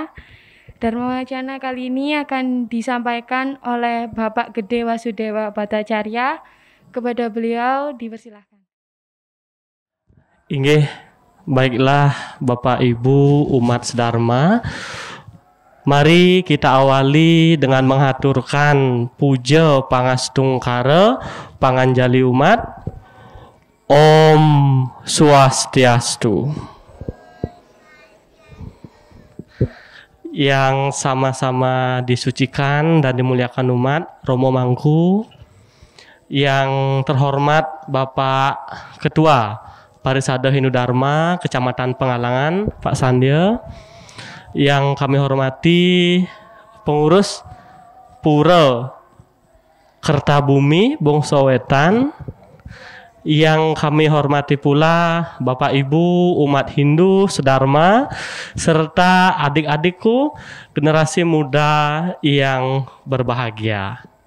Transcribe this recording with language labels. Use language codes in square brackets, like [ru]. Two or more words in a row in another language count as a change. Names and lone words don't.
[id] Dharma Wacana kali ini akan disampaikan oleh Bapak Gede Wasudewa Bhattacharya. Kepada beliau dipersilahkan. Inggih, baiklah Bapak Ibu umat sedharma. Mari kita awali dengan menghaturkan puja pangastungkara panganjali umat. Om Swastiastu. Yang sama-sama disucikan dan dimuliakan umat Romo Mangku, yang terhormat Bapak Ketua Parisada Hindu Dharma Kecamatan Pengalangan Pak Sandya, yang kami hormati pengurus Pura Kertabumi Bongso Wetan, yang kami hormati pula Bapak Ibu umat Hindu sedharma serta adik-adikku generasi muda yang berbahagia.